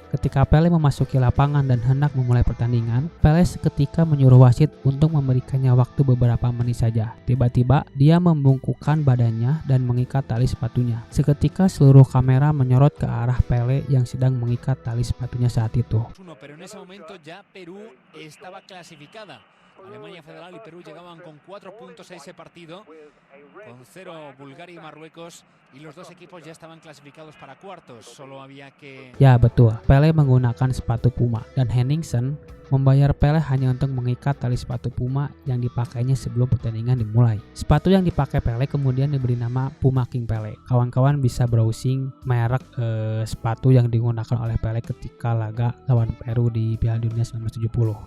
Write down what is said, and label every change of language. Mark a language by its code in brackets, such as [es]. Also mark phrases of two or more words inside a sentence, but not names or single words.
[id] Ketika Pele memasuki lapangan dan hendak memulai pertandingan, Pele seketika menyuruh wasit untuk memberikannya waktu beberapa menit saja. Tiba-tiba, dia membungkukkan badannya dan mengikat tali sepatunya. Seketika seluruh kamera menyorot ke arah Pele yang sedang mengikat tali sepatunya saat itu. [es] Alemania Federal y Perú llegaban con 4 puntos a ese partido, con 0 Bulgaria y Marruecos, y los dos equipos ya estaban clasificados para cuartos. Solo había que... [id] Ya betul, Pele menggunakan sepatu Puma dan Henningsen membayar Pele hanya untuk mengikat tali sepatu Puma yang dipakainya sebelum pertandingan dimulai. Sepatu yang dipakai Pele kemudian diberi nama Puma King Pele. Kawan-kawan bisa browsing merek sepatu yang digunakan oleh Pele ketika laga lawan Peru di Piala Dunia 1970.